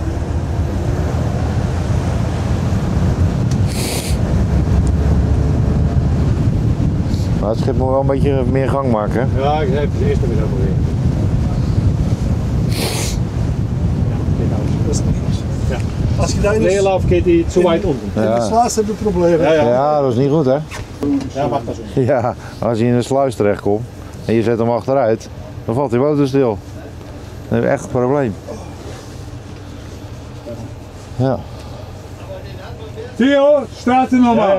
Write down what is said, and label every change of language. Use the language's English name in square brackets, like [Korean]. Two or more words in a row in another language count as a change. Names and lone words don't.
[Dutch] Maar het schip moet wel een beetje meer gang maken. Ja, ik heb het eerste weer weer. Dat is niet goed. Ja. Als je daar in [German] Leerlauf geht die zu weit unten. [Dutch] Ja. de slaas hebt je problemen. Ja, dat is niet goed, hè? Ja, mag dat zo. Ja, als hij in een sluis terechtkomt en je zet hem achteruit, dan valt die motor stil. Dan heb je echt een probleem. Ja. Theo, staat er nog maar.